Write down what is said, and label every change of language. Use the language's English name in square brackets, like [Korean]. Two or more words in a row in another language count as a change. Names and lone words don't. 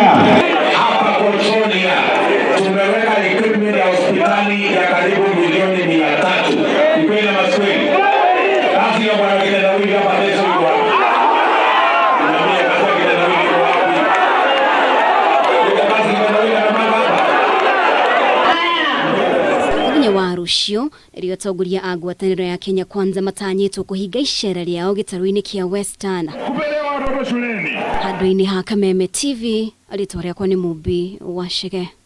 [Swahili] Hapa Kochonia tumeweka equipment ya hospitali ya karibu milioni 300. Ikwenda maswali. Kazi ya bwana Kitendawili hapa Yesu yuko. Niambia kazi ya Kitendawili yuko wapi? Kazi ya Kitendawili anamanga hapa. [Kikuyu] Muthenya wa rucio rio atongoria a ngwataniro ya Kenya Kwanza matanyitwo kuhinga icera riao gitaru-ini kia Western. Handũ-ini ha Kameme TV, alitwa riakwa ni Mubi wa Ciake.